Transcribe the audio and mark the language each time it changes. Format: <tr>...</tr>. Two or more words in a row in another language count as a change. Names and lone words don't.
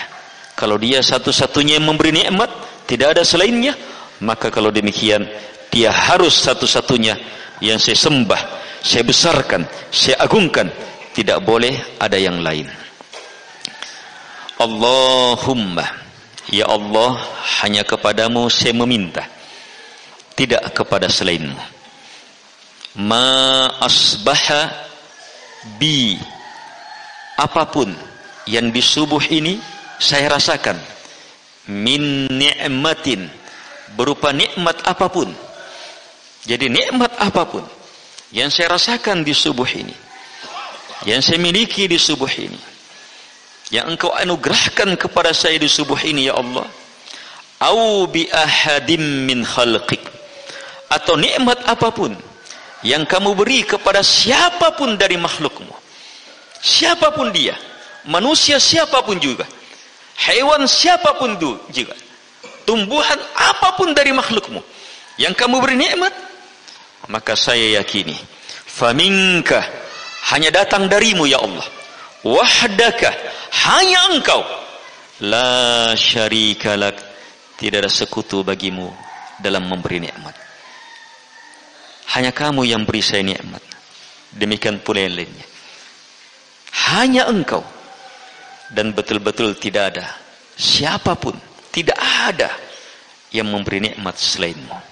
<id>Kalau dia satu-satunya yang memberi nikmat, tidak ada selainnya, maka kalau demikian dia harus satu-satunya yang saya sembah, saya besarkan, saya agungkan, tidak boleh ada yang lain. Allahumma, ya Allah, hanya kepadamu saya meminta, tidak kepada selainmu.</id> <ar>ما أصبح بي,</ar> <id>apapun yang di subuh ini saya rasakan,</id> <ar>من نعمة,</ar> <id>berupa nikmat apapun. Jadi nikmat apapun yang saya rasakan di subuh ini, yang saya miliki di subuh ini, yang engkau anugerahkan kepada saya di subuh ini, ya Allah,</id> <ar>أو بأحد من خلقك,</ar> <id>atau nikmat apapun yang kamu beri kepada siapapun dari makhlukmu, siapapun dia, manusia siapapun juga, hewan siapapun juga, tumbuhan apapun dari makhlukmu yang kamu beri nikmat, maka saya yakini faminka, hanya datang darimu ya Allah, wahdaka, hanya engkau,</id> <ar>لا شريك لك,</ar> <id>tidak ada sekutu bagimu dalam memberi nikmat. Hanya kamu yang beri saya nikmat, demikian pula yang lainnya, hanya engkau, dan betul-betul tidak ada siapapun, tidak ada yang memberi nikmat selainmu.</id>